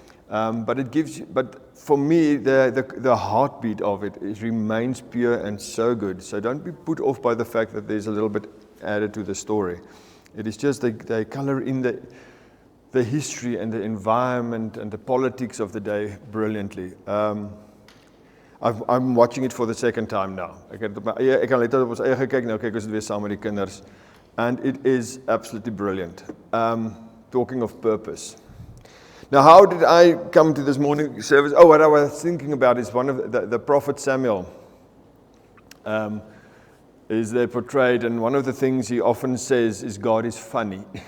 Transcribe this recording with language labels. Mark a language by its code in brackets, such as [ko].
[en] But for me, the heartbeat of it remains pure and so good. So don't be put off by the fact that there's a little bit added to the story. It is just they color in the history and the environment and the politics of the day brilliantly. I'm watching it for the second time now. [af] Ek kan later op ons eie gekyk, nou kyk ons dit weer saam met die kinders. [en] And it is absolutely brilliant. Talking of purpose. Now, how did I come to this morning service? Oh, what I was thinking about is one of the prophet Samuel is there portrayed, and one of the things he often says is God is funny.